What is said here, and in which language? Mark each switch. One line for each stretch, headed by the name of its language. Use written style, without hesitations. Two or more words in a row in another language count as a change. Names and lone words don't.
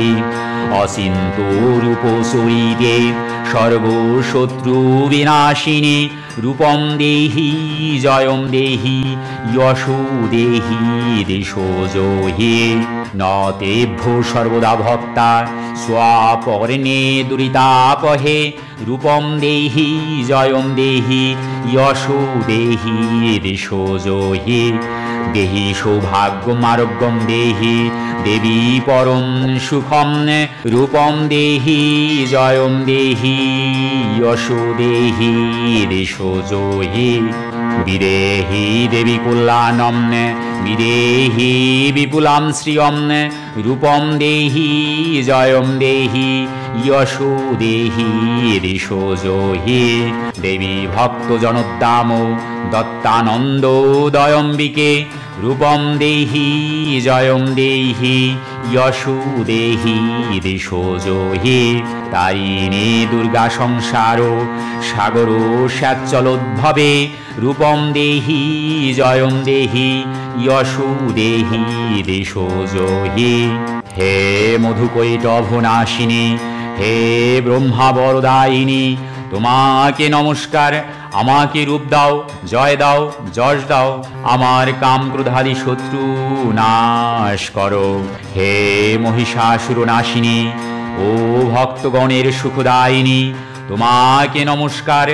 Sanskrit: অচিন্ত রূপসরিতে সর্বশত্রু বিনাশিনী, রূপম দেহি জয়ম দেহি, যশো দেহি দিশো জহি। নতেভ্য সর্বদা ভক্তা স্বাপর্ণে দুরিতাপহে, রূপম দেহি জয়ম দেহি, যশো দেহি দিশো জহি। দেহি সৌভাগ্যম আরোগ্যম দেহি, দেবী পরম সুখম, রূপম দেহি জয়ম দেহি, যশো দেহি দিশো জহি। বিদেহি দেবী কল্যাণম, বিদেহি বিপুলাম শ্রিয়ম, রূপম দেহি জয়ম দেহি, যশো দেহি দিশো জহি। দেবী ভক্ত জনোদ্দাম দত্তানন্দোদয়ম্বিকে, রূপম দেহি জয়ম দেহি, যশো দেহি দিশো জহি। তারিণী দুর্গা সংসার সাগর স্যাচ্চলোদ্ভবে, রূপম দেহি জয়ম দেহি, যশো দেহি দিশো জহি।
Bangla: হে মধুকৈটভ নাশিনী, হে ব্রহ্মা বরদায়িনী, তোমাকে নমস্কার। আমাকে রূপ দাও, জয় দাও, যশ দাও, আমার কাম ক্রোধাদি শত্রু নাশ করো। হে মহিষাসুর নাশিনী ও ভক্তগণের সুখদায়িনী, তোমাকে নমস্কার।